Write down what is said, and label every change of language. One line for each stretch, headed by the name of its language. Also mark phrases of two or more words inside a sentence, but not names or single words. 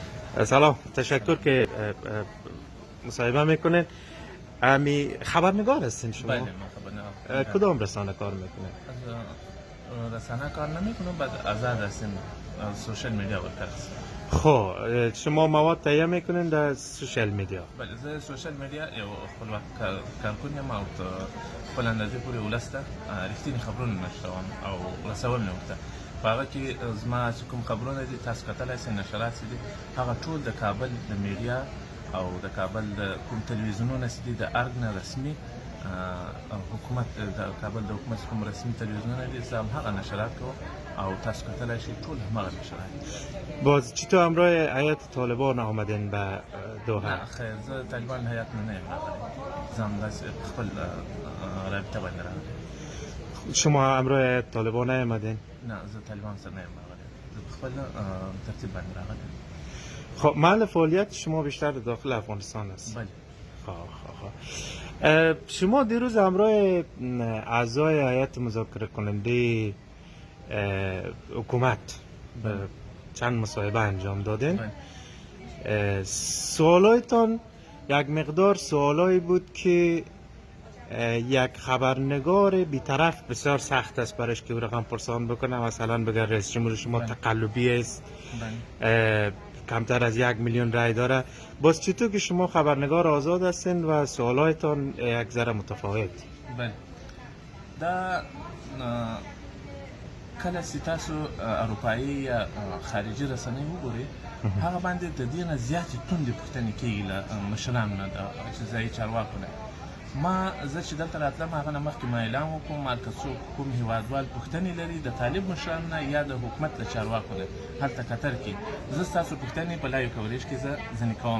Persian: سلام، تشکر که مصاحبه میکنین. امی خبرنگار هستین شما؟ بله من خبرنگار. کدام رسانه کار میکنین؟ از رسانه کار نمیکنم، بعد آزاد هستیم، از
English: social media worker
Persian: هستم. خب شما مواد تهیه میکنین در
English: social media?
Pashto: بله زه
English: social media
Pashto: یو خپلواک کارکون یم او خپل اندازې پورې ولس ته رښتیني خبرونه نشروم او رسول مې ورته په هغه کې زما چې کوم خبرونه دي تاسو کتلی سئ نشرات چې دي هغه ټول د کابل د میډیا او د کابل د کوم تلویزیونونه چې دي د ارګ نه رسمي حکومت د کابل د حکومت کوم رسمي تلویزیونونه دي زه هم هغه نشرات کوم او تاسو کتلی شئ ټول همغه نشرات.
Persian: باز چطور همراه هیئت طالبان آمدین به دوحه؟
Pashto: نه خیر زه طالبان هیئت نه یم راغلی، زه همداسې په خپل رابطه باندې راغلی.
Persian: شما همراه هیئت طالبان نیامدین؟
Pashto: نه زه طالبان سره نه یم راغلی، زه په خپل ترتیب باندې راغلی.
Persian: خب محل فعالیت شما بیشتر داخل افغانستان است؟ بله. شما دیروز همراه اعضای هیئت مذاکره کننده حکومت چند مصاحبه انجام دادین. سوالایتان یک مقدار سوالایی بود که یک خبرنگار بیطرف بسیار سخت است برش که او رقم پرسان بکنه، مثلا بگر رئیس جمهور شما تقلبی است، کمتر از 1 میلیون رای داره. باز چطور که شما خبرنگار آزاد هستین و سوالایتان یک ذره متفاوت؟
Pashto: بله دا کله چې تاسو اروپایي یا خارجي رسنۍ وګورئ هغه باندې د دې نه زیاتې توندې پوښتنې کېږي له مشرانو نه چې ځایي چارواکو نه. زه چې دلته راتلم هغه نه مخکې ما اعلان وکړم مال که څوک کوم هېوادوال پوښتنې لري د طالب مشرانو نه یا د حکومت له چارواکو نه هلته قطر کې زه ستاسو پوښتنې په
English: live coverage
Pashto: کې زه ځنې کوم.